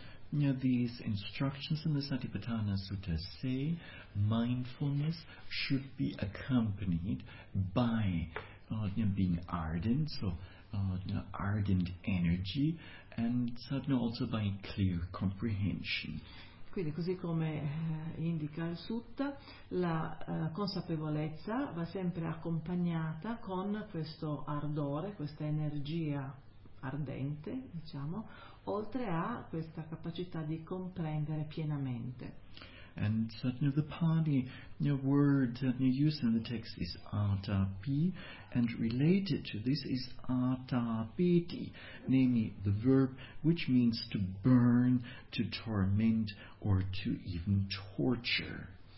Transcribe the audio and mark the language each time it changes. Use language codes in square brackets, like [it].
[en] Now, these instructions in the Satipatthana Sutta say, mindfulness should be accompanied by being ardent, so ardent energy, and sadhana also by clear comprehension. [it] Quindi, così come indica il Sutta, la consapevolezza va sempre accompagnata con questo ardore, questa energia ardente, diciamo, oltre a questa capacità di comprendere pienamente. [en] And certainly the Pali word that you use in the text is atapi, and related to this is atapiti, namely the verb which means to burn, to torment, or to even torture.